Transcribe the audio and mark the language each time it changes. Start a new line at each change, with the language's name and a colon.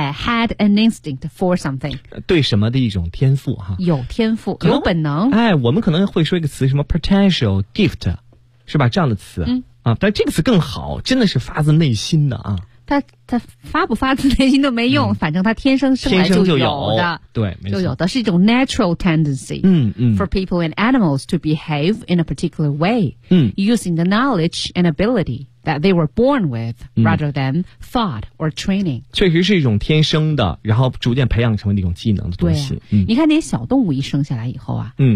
English: Had an instinct for something.
Chinese: 对什么的一种天赋哈。有天赋，有本能。哎，我们可能会说一个词，什么
English: potential gift,
Chinese: 是吧，这样的词。嗯。啊，但这个词更好，真的是发自内心的啊。他发不发自内心都没用，反正他天生生来就有的，对，没错，就有的是一种
English: natural tendency for people and animals to behave in a particular way using the knowledge and ability that they were born with rather than thought or training，
Chinese: 确实是一种天生的，然后逐渐培养成为一种技能的东西，对、你看那些小动物一生下来以后啊，